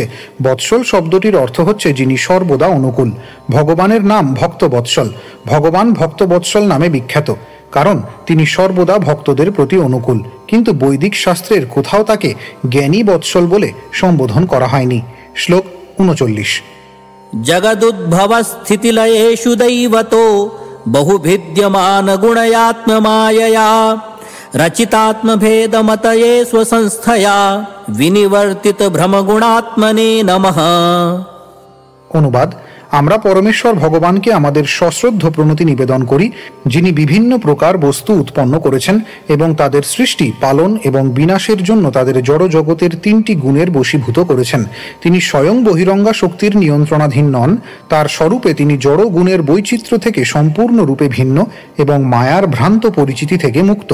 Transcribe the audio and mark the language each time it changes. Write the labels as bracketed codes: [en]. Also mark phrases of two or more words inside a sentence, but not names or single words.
[bn] বৎসল শব্দটির অর্থ হচ্ছে যিনি সর্বদা অনুকূল। ভগবানের নাম ভক্তবৎসল। ভগবান ভক্তবৎসল নামে বিখ্যাত, কারণ তিনি সর্বদা ভক্তদের প্রতি অনুকূল। কিন্তু বৈদিক শাস্ত্রের কোথাও তাকে জ্ঞানী বৎসল বলে সম্বোধন করা হয়নি। শ্লোক 39। [sa] जगदुद्भवस्थितिलयेषु दैवतो बहुभिद्यमान गुणयात्ममायया रचितात्मभेदमतये स्वसंस्थया विनिवर्तित भ्रमगुणात्मने नमः। [bn] অনুবাদ: আমরা পরমেশ্বর ভগবানকে আমাদের সশ্রদ্ধ প্রণতি নিবেদন করি, যিনি বিভিন্ন প্রকার বস্তু উৎপন্ন করেছেন এবং তাদের সৃষ্টি, পালন এবং বিনাশের জন্য তাদের জড় জগতের 3টি গুণের বশীভূত করেছেন। তিনি স্বয়ং বহিরঙ্গা শক্তির নিয়ন্ত্রণাধীন নন। তার স্বরূপে তিনি জড় গুণের বৈচিত্র্য থেকে সম্পূর্ণরূপে ভিন্ন এবং মায়ার ভ্রান্ত পরিচিতি থেকে মুক্ত।